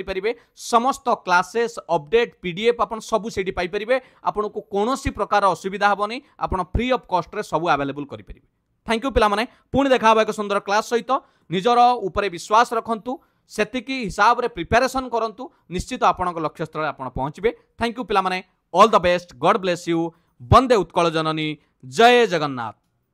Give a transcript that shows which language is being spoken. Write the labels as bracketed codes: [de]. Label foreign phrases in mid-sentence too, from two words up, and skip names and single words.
[or] ପାରିବେ ସମସ୍ତ [en] classes update PDF [or] ଆପଣ ସବୁ ସେଠି ପାଇ ପାରିବେ ଆପଣ କୁ କୌଣସି ପ୍ରକାର ଅସୁବିଧା ହେବନି ଆପଣ [en] free of cost [or] ରେ ସବୁ ଅଭେଲେବଲ କରି ପାରିବେ [en] thank you [or] ପିଲା ମାନେ ପୁଣି ଦେଖା ଏକ ସୁନ୍ଦର କ୍ଲାସ ସହିତ ନିଜର ଉପର ବିଶ୍ୱାସ ରଖନ୍ତୁ ସେତିକି ହିସାବ ରେ ପ୍ରିପରେସନ କରନ୍ତୁ ନିଶ୍ଚିତ ଆପଣଙ୍କ ଲକ୍ଷ୍ୟ ସ୍ଥଳ ଆପଣ ପହଞ୍ଚିବେ [en] thank you [or] ପିଲା ମାନେ [en] all the best god bless you [or] ବନ୍ଦେ ଉତ୍କଳ ଜନନୀ ଜୟ ଜଗନ୍ନାଥ।